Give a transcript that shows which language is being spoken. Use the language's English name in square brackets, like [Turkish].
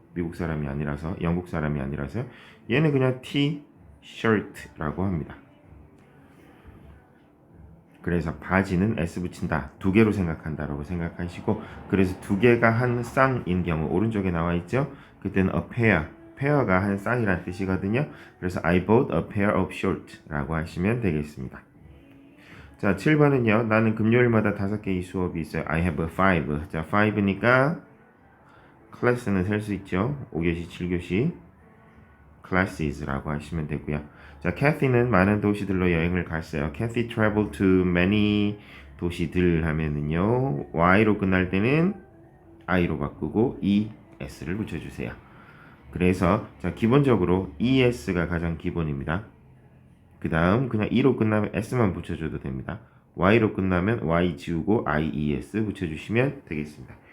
[Korean] 미국 사람이 아니라서, 영국 사람이 아니라서. 얘는 그냥 T-shirt라고 합니다. 그래서 바지는 S 붙인다. 두 개로 생각한다라고 생각하시고, 그래서 두 개가 한 쌍인 경우 오른쪽에 나와 있죠. 그때는 a pair, 페어가 한 쌍이란 뜻이거든요. [English] 그래서 I bought a pair of shorts [Korean] 라고 하시면 되겠습니다. 자, 7번은요. 나는 금요일마다 5개의 수업이 있어요. [English] I have 5. [Korean] 자, 5니까 클래스는 셀 수 있죠. 5교시, 7교시. classes라고 하시면 되고요. 자, Kathy는 많은 도시들로 여행을 갔어요. [English] Kathy traveled to many [Korean] 도시들 하면은요. Y로 끝날 때는 I로 바꾸고 ES를 붙여주세요. 그래서 자, 기본적으로 ES가 가장 기본입니다. 그 다음 그냥 E로 끝나면 S만 붙여줘도 됩니다. Y로 끝나면 Y 지우고 IES 붙여주시면 되겠습니다.